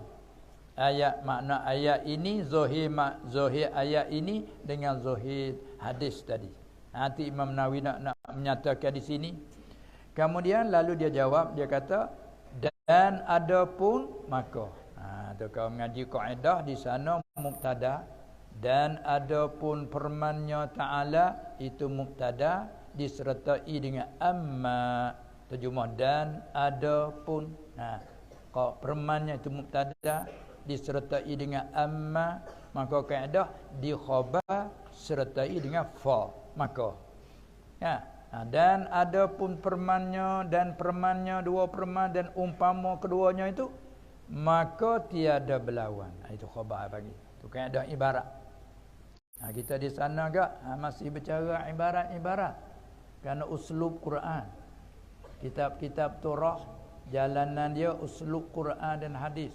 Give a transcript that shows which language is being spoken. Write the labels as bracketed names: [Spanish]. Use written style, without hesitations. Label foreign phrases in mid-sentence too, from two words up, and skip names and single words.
[Malay] Ayat makna ayat ini zahir ayat ini dengan zahir hadis tadi. Nanti Imam Nawawi nak menyatakan di sini. Kemudian lalu dia jawab, dia kata dan adapun maka. Tu kalau mengaji kaedah di sana mubtada, dan adapun firman-Nya Ta'ala itu mubtada disertai dengan amma. Terjemah dan adapun. Kalau firman-Nya itu mubtada disertai dengan amma, maka kaedah di khabar sertai dengan fa, maka dan adapun firman-Nya dan firman-Nya, dua firman dan umpama keduanya itu, maka tiada berlawan. Itu khabar bagi. Itu kaedah ibarat. Kita di sana agak masih bercara ibarat-ibarat. Kerana uslub Quran. Kitab-kitab Torah, jalanan dia uslub Quran dan hadis.